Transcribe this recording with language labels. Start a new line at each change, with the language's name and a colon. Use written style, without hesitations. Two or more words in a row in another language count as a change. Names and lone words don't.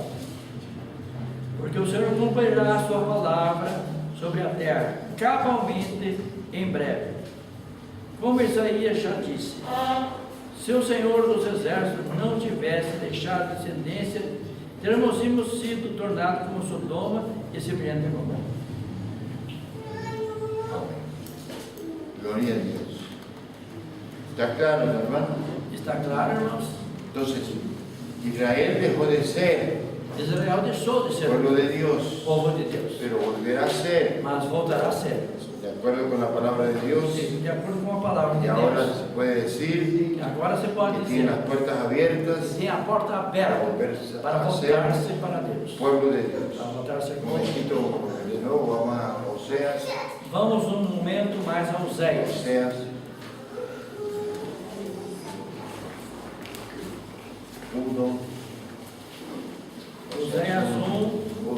Portuguese: Porque o Senhor cumprirá a sua palavra sobre a terra, cabalmente em breve. Como Isaías já disse, se o Senhor dos Exércitos não tivesse deixado descendência, teríamos sido tornados como Sodoma e semelhante a Gomorra.
Spanish: Amén. Gloria a Dios. ¿Está claro, hermano?
Portuguese: Está claro, irmãos?
Spanish: Entonces, Israel dejó de ser
Portuguese: Israel deixou de ser
Spanish: pueblo de Dios,
Portuguese: povo de Deus,
Spanish: pero volverá a ser,
Portuguese: mas voltará a ser,
Spanish: de acuerdo con la palabra de Dios.
Portuguese: de acordo com a palavra de
Spanish: Y ahora
Portuguese: Deus.
Spanish: se puede decir
Portuguese: Agora você
Spanish: que
Portuguese: pode
Spanish: tiene
Portuguese: dizer
Spanish: las puertas abiertas
Portuguese: tem a porta
Spanish: para
Portuguese: aberta
Spanish: volverse
Portuguese: para
Spanish: a ser
Portuguese: voltar-se para Deus,
Spanish: pueblo de Dios.
Portuguese: para voltar a ser
Spanish: Un
Portuguese: como Deus.
Spanish: momentito, de nuevo vamos a Oseas.
Portuguese: Vamos um momento mais a Oséias.
Spanish: Oseas 1.
Portuguese: Oséias 1.